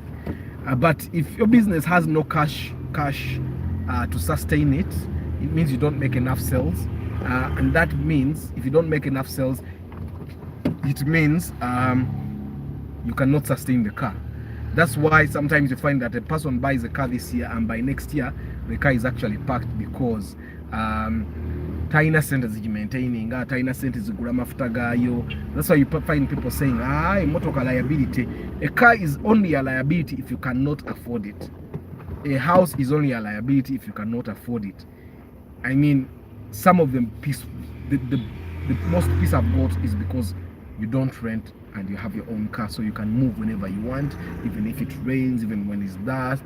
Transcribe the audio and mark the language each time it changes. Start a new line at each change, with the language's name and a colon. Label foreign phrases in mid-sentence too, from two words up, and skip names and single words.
English: But if your business has no cash to sustain it, it means you don't make enough sales. And that means, if you don't make enough sales, it means you cannot sustain the car. That's why sometimes you find that a person buys a car this year, and by next year the car is actually parked because
Ganda: taina sente zimaintaining, taina sente zigula mafuta gayo.
English: That's why you find people saying, motoka liability. A car is only a liability if you cannot afford it. A house is only a liability if you cannot afford it. I mean, some of them the most peace I've got is because you don't rent and you have your own car, so you can move whenever you want, even if it rains, even when it's dust.